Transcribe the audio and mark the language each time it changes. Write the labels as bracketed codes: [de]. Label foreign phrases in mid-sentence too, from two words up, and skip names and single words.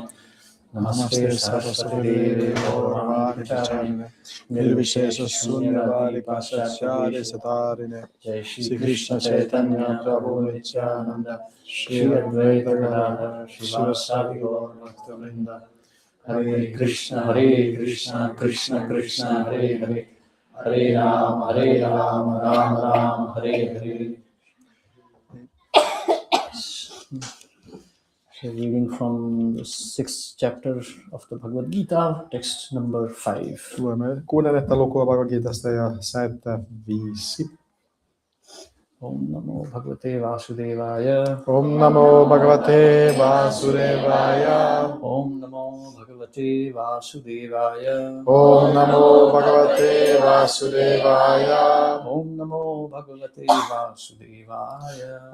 [sa] Namaste Saraswati Devi Gauravani Pracharine Nirvishesha Sunyavari Pascharya Satarine Jai Shri Krishna Chaitanya Prabhu Nityananda Shri Advaita Gadadhara Srivasadi Gaur Bhaktavrinda. Hare Krishna Krishna Krishna Hare Hare Hare Rama Rama Rama Hare Hare. [en] So reading from the 6th chapter of the Bhagavad Gita, text number 5. [fi] Luemme 6. lukua Bhagavad Gitasta ja säettä 5. [sa] Om Namo Bhagavate Vasudevaya. Om Namo Bhagavate Vasudevaya. Om Namo Bhagavate Vasudevaya. Om Namo Bhagavate Vasudevaya. Om Namo Bhagavate Vasudevaya.